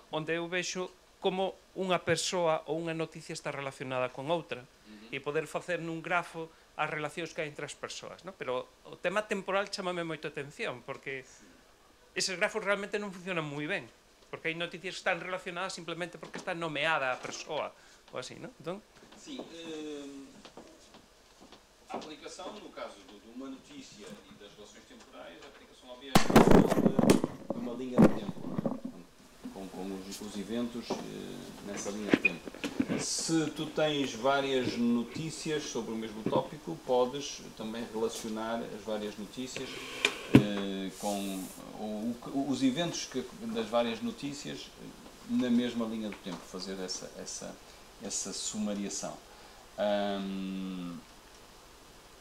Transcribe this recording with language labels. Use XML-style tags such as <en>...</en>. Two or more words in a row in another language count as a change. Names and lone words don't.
<gl>Onde eu vexo como unha persoa ou unha noticia está relacionada con outra e poder facer nun grafo as relacións que hai entre as persoas, non? Pero o tema temporal chamame moito a atención, porque eses grafos realmente non funcionan moi ben, porque hai noticias que están relacionadas simplemente porque está nomeada a persoa ou así, non? Entón,</gl> <pt>sim, a aplicação, no caso de uma notícia e das relações temporais, a aplicação obviamente de uma linha de tempo, com os eventos nessa linha de tempo. Se tu tens várias notícias sobre o mesmo tópico, podes também relacionar as várias notícias com os eventos das várias notícias na mesma linha do tempo, fazer essa sumariação.</pt>